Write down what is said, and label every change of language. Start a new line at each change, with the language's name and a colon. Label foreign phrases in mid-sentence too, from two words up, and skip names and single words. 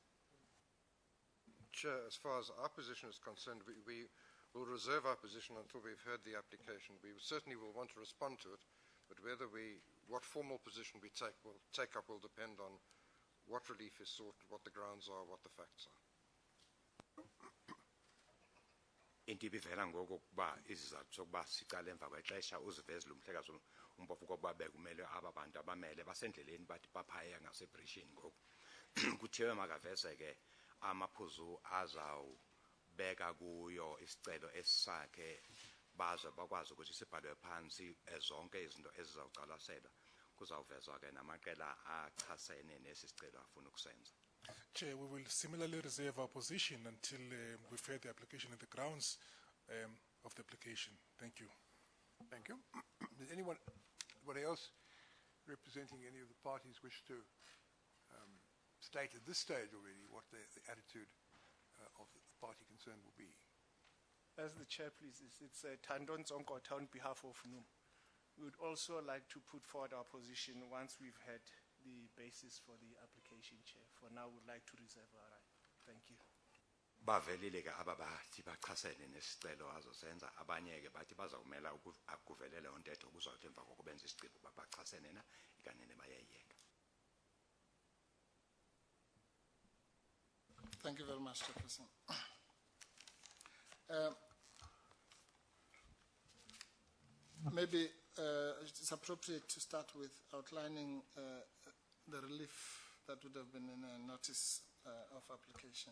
English: Chair, as far as our position is concerned, we will reserve our position until we've heard the application. We certainly will want to respond to it, but what formal position we take up will depend on what relief is sought, what the grounds are, what the facts are.
Xhosa: Into ibivela ngokuba izizathu sokuba siqale emva kwexesha uziveze lo mhlekazi uMpofu kokuba bekumele abantu abamele basendleleni bathi baphaya ngasebrishini ngoku kuthiwe makaveze ke amaphuzu azawubeka kuyo isicelo esakhe baze bakwazi ukuthi sibhalwe phansi zonke izinto ezizawuqalaselwa kuzawuvezwa ke namaqela achasene nesicelo afuna ukusenza.
English: Chair, we will similarly reserve our position until we've heard the application and the grounds of the application. Thank you. Thank you. Does anybody else representing any of the parties wish to state at this stage already what the attitude of the party concerned will be? As the chair pleases, it's Tandon Zonkota on behalf of NUM. We would also like to put forward our position once we've had the basis for the application, Chair. For now, we'd like to reserve our right. Thank you.
Xhosa: bavelile ke ababathi bachasene nesicelo azosenza abanye ke bathi bazawumela ukuvelela ontetho kuzothi emva kokubenza isicelo babachasene na ikanene bayayeka.
English: Thank you very much, Chairperson. Maybe it's appropriate to start with outlining the relief that would have been in a notice of application.